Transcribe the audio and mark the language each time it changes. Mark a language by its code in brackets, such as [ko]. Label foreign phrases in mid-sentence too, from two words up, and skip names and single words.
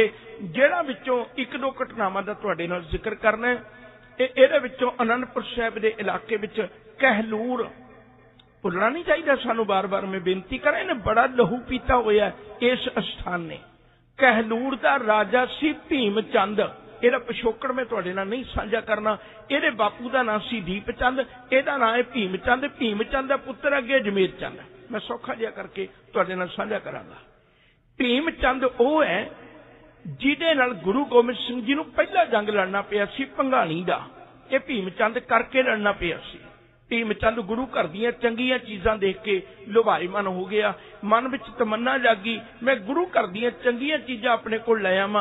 [pa] ਜਿਹੜਾ ਵਿੱਚੋਂ 1-2 ਘਟਨਾਵਾਂ ਦਾ ਤੁਹਾਡੇ ਨਾਲ ਜ਼ਿਕਰ ਕਰਨਾ ਹੈ। ਇਹਦੇ ਵਿੱਚੋਂ ਆਨੰਦਪੁਰ ਸਾਹਿਬ ਦੇ ਇਲਾਕੇ ਵਿੱਚ ਕਹਿਲੂਰ, ਭੁੱਲਣਾ ਨਹੀਂ ਚਾਹੀਦਾ ਸਾਨੂੰ, ਬਾਰ ਬਾਰ ਮੈਂ ਬੇਨਤੀ ਕਰਾਂ, ਇਨ੍ਹੇਂ ਬੜਾ ਲਹੂ ਪੀਤਾ ਹੋਇਆ ਇਸ ਸਥਾਨ ਨੇ। ਕਹਿਲੂਰ ਕਾ ਰਾਜਾ ਸੀ ਭੀਮ ਚੰਦ, ਇਹਦਾ ਪਿਛੋਕੜ ਮੈਂ ਤੁਹਾਡੇ ਨਾਲ ਨਹੀਂ ਸਾਂਝਾ ਕਰਨਾ। ਇਹਦੇ ਬਾਪੂ ਕਾ ਨਾਮ ਸੀ ਦੀਪ ਚੰਦ, ਇਹਦਾ ਨਾਮ ਹੈ ਭੀਮ ਚੰਦ। ਭੀਮ ਚੰਦ ਕਾ ਪੁੱਤਰ ਅੱਗੇ ਜਮੇਰ ਚੰਦ, ਮੈਂ ਸੌਖਾ ਜਿਹਾ ਕਰਕੇ ਤੁਹਾਡੇ ਨਾਲ ਸਾਂਝਾ ਕਰਾਂਗਾ। ਭੀਮ ਚੰਦ ਵੋ ਹੈ ਜਿਹਦੇ ਨਾਲ ਗੁਰੂ ਗੋਬਿੰਦ ਸਿੰਘ ਜੀ ਨੂੰ ਪਹਿਲਾ ਜੰਗ ਲੜਨਾ ਪਿਆ ਸੀ ਭੰਗਾਣੀ ਦਾ। ਯੇ ਭੀਮ ਚੰਦ ਕਰਕੇ ਲੜਨਾ ਪਿਆ ਸੀ। ਭੀਮ ਚੰਦ ਗੁਰੂ ਘਰ ਦੀਆਂ ਚੰਗੀਆਂ ਚੀਜ਼ਾਂ ਦੇਖ ਕੇ ਲੁਭਾਈਮਾਨ ਹੋ ਗਿਆ। ਮਨ ਵਿੱਚ ਤਮੰਨਾ ਜਾਗੀ, ਮੈਂ ਗੁਰੂ ਘਰ ਦੀਆਂ ਚੰਗੀਆਂ ਚੀਜ਼ਾਂ ਆਪਣੇ ਕੋਲ ਲੈ ਆਵਾਂ।